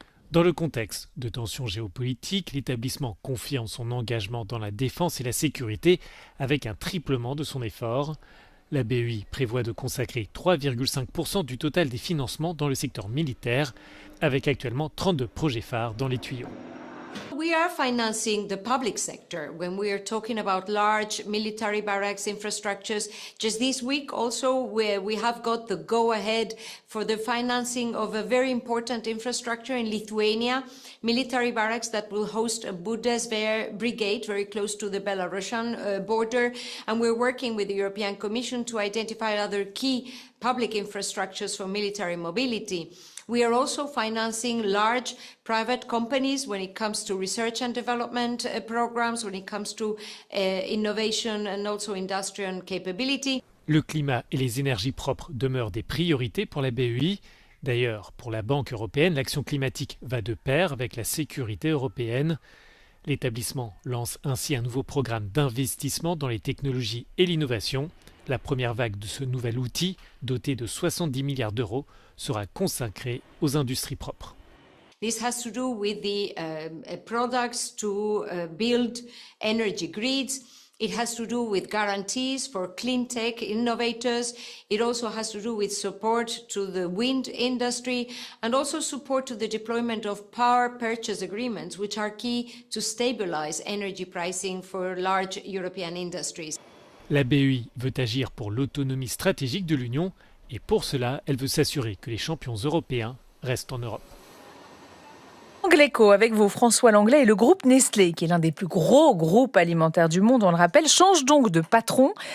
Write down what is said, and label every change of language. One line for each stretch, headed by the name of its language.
French: Dans le contexte de tensions géopolitiques, l'établissement confirme son engagement dans la défense et la sécurité avec un triplement de son effort. La BEI prévoit de consacrer 3,5% du total des financements dans le secteur militaire, avec actuellement 32 projets phares dans les tuyaux.
English: We are financing the public sector when we are talking about large military barracks infrastructures. Just this week also we have got the go-ahead for the financing of a very important infrastructure in Lithuania, military barracks that will host a Bundeswehr brigade very close to the Belarusian border. And we're working with the European Commission to identify other key public infrastructures for military mobility. We are also financing large private companies when it comes to research and development programs, when it comes to innovation and also industrial capability.
French: Le climat et les énergies propres demeurent des priorités pour la BEI. D'ailleurs, pour la Banque européenne, l'action climatique va de pair avec la sécurité européenne. L'établissement lance ainsi un nouveau programme d'investissement dans les technologies et l'innovation. La première vague de ce nouvel outil, doté de 70 milliards d'euros, sera consacrée aux industries propres.
English: This has to do with the products to build energy grids. It has to do with guarantees for clean tech innovators. It also has to do with support to the wind industry and also support to the deployment of power purchase agreements, which are key to stabilize energy pricing for large European industries.
French: La BEI veut agir pour l'autonomie stratégique de l'Union et pour cela, elle veut s'assurer que les champions européens restent en Europe. L'écho avec vous, François Langlais, et le groupe Nestlé, qui est l'un des plus gros groupes alimentaires du monde, on le rappelle, change donc de patron.